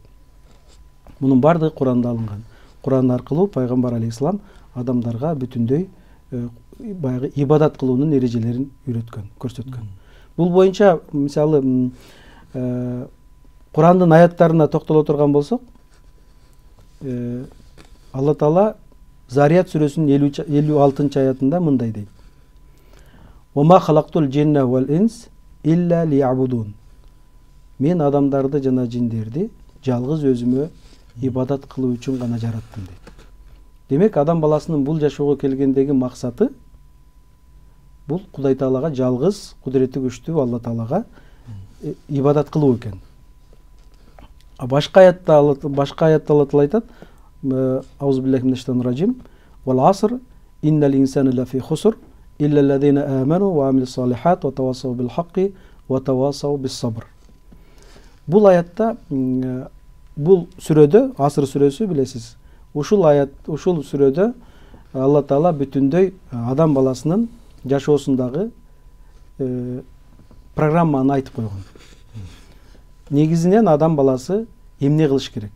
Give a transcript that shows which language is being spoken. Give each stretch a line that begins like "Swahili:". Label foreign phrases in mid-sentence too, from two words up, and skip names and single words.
Kyrgyz: Мунун бардыгы Куранда алынган. Куран аркылуу пайгамбар алейхисалам адамдарга бүтүндөй баягы ибадат кылуунун эрежелерин үйрөткөн, көрсөткөн. Бул боюнча мисалы Курандын аяттарына токтоло турган болсок, Алла Таала Зарият сүрөсүнүн 56 аятында мындай дейт:
Arabic: "وخلقت الجن والإنس إلا ليعبدون."
Kyrgyz: Мен адамдарды жана жиндерди жалгыз өзүмө ибадат кылуу үчүн гана жараттым дейт. Демек адам баласынын бул жашоого келгендеги максаты бул Кудай Таалага жалгыз кудурети күчтүү Алла Таалага ибадат кылуу экен. Башка аятта Алла Таала айтат:
Arabic: "أعوذ بالله من الشيطان الرجيم. والعصر إن الإنسان لفي خسر إلا الذين آمنوا وعملوا الصالحات وتواصوا بالحق وتواصوا بالصبر."
Kyrgyz: Бул аятта, бул сүрөдө, Аср сүрөсү билесиз. Ушул сүрөдө Алла Таала бүтүндөй адам баласынын жашоосундагы программаны айтып койгон. Негизинен адам баласы эмне кылыш керек?